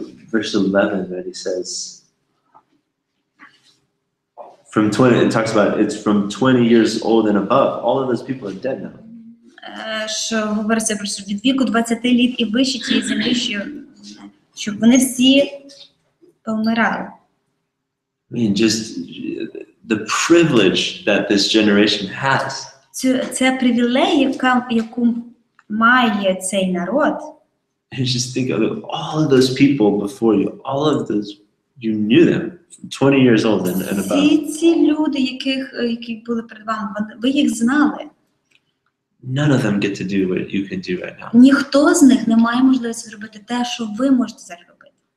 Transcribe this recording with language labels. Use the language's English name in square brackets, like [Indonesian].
[English] Verse 11, right, he says, from 20, it talks about it's from 20 years old and above. All of those people are dead now. [Ukrainian] Що говориться про від віку 20 літ і вище тієї землі, що вони всі помирали. [English] I mean, just the privilege that this generation has. [Ukrainian] Це привілей, яку має цей народ. [English] And just think of it, all of those people before you, all of those, you knew them, 20 years old and above. [Ukrainian] Всі ці люди, які були перед вами, ви їх знали. [English] None of them get to do what you can do right now. [Ukrainian] Ніхто з них не має можливості зробити те, що ви можете зараз робити.